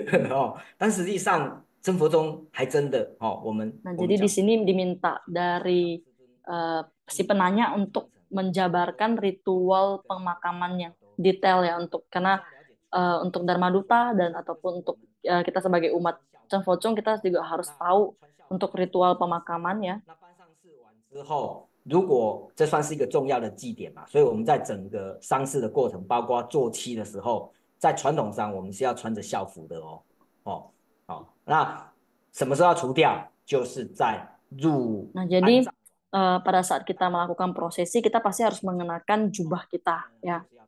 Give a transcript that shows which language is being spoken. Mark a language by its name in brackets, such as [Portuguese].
[Chinese] 哦，但实际上真佛宗还真的哦，我们 [Indonesian] nah jadi di sini diminta dari si penanya untuk menjabarkan ritual pemakaman yang detail ya, karena untuk Dharma Duta dan ataupun untuk kita sebagai umat Chen Fo Chung, kita juga harus tahu untuk ritual pemakaman ya. [Chinese] 之后，如果这算是一个重要的祭典嘛，所以我们在整个丧事的过程，包括做七的时候，在传统上我们是要穿着校服的哦。那什么时候要除掉？就是在入 [Indonesian] Nah jadi pada saat kita melakukan prosesi, kita pasti harus mengenakan jubah kita ya.